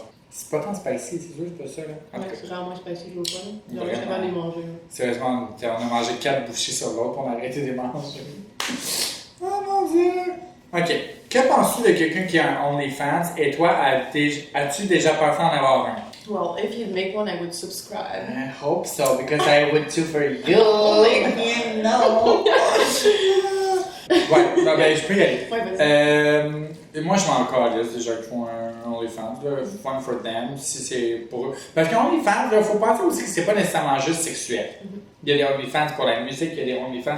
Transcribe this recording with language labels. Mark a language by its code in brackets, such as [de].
[fr] C'est pas tant spicy, c'est sûr, c'est pas ça, là. En tout Ouais, cas, c'est vraiment spicy, je veux pas. Genre, je Vraiment. suis capable de les manger. sérieusement, on a mangé 4 bouchées sur l'autre, on a arrêté de les manger. Oh mon dieu! Ok. Que penses-tu de quelqu'un qui a un OnlyFans et toi, as-tu déjà pensé en avoir un? [en] Well, if you'd make one, I would subscribe. I hope so, because I would too for you. You know. [fr] Ouais, non, ben, je peux y aller. Ouais, vas-y. Et moi, je m'en calisse déjà qu'ils font un OnlyFans. Là, [en] fun for them, [fr] si c'est pour eux. Parce qu'un OnlyFans, il faut penser aussi que c'est pas nécessairement juste sexuel. Il y a des OnlyFans pour la musique, il y a des OnlyFans.